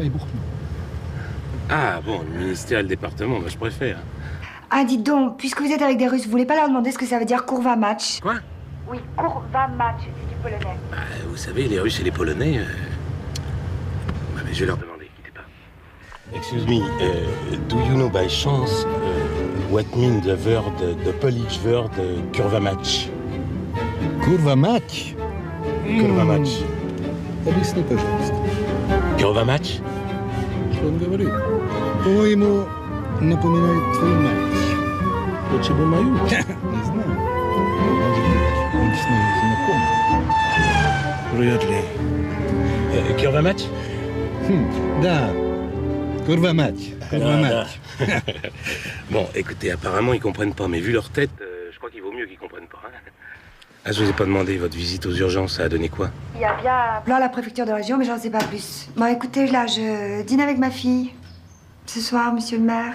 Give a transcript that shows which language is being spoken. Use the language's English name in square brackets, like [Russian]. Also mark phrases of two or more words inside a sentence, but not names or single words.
[French] Oui, Ah bon, le ministère et le département, moi je préfère. Ah, dites donc, puisque vous êtes avec des Russes, vous voulez pas leur demander ce que ça veut dire [Polish] courva match? [French] Quoi? Oui, [Polish] courva match, [French] c'est du polonais. Bah, vous savez, les Russes et les Polonais... Bah, mais je vais leur demander, quittez pas. [English] Excuse me, do you know by chance what mean the word, the Polish word [Polish] kurwa match? Kurwa mać? Kurwa match. [Russian] Объясни, пожалуйста. [Polish] Kurwa match? [Russian] Что он говорит? По-моему, напоминает твою мать. Почему мою? Не знаю. Может быть, он с ней знаком. Вряд ли. [Polish] Kurwa match? Да. Kurwa mać. Kurwa mać. [French] Bon, écoutez, apparemment, ils comprennent pas, mais vu leur tête, je crois qu'il vaut mieux qu'ils comprennent pas. Hein. Ah, je vous ai pas demandé, votre visite aux urgences, ça a donné quoi? Il y a bien un plan à la préfecture de région, mais j'en sais pas plus. Bon, écoutez, là, je dîne avec ma fille. Ce soir, monsieur le maire.